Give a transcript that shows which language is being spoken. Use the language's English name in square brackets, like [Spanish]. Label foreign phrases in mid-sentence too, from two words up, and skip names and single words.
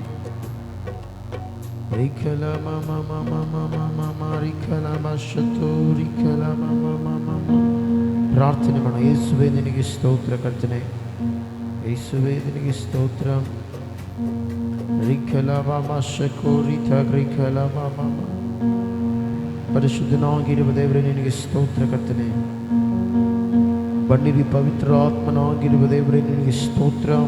[Kannada] Rikala mama mama mama mama rikala mashato rikala mama mama mama. ಪ್ರಾರ್ಥನೆ ಮಾಡೋಣ. ಯೇಸುವೇ ನಿನಗೆ ಸ್ತೋತ್ರ ಕರ್ತನೆ. ಯೇಸುವೇ ನಿನಗೆ ಸ್ತೋತ್ರ. ರಿಕಲ ಮಮ ಶಕೋರಿತ ರಿಕಲ ಮಮ ಪರಿಶುದ್ಧನಾಗಿರುವ ದೇವರೇ ನಿನಗೆ ಸ್ತೋತ್ರ ಕರ್ತನೆ. ಬನ್ನಿರಿ ಪವಿತ್ರಾತ್ಮನಾಗಿರುವ ದೇವರೇ ನಿನಗೆ ಸ್ತೋತ್ರ.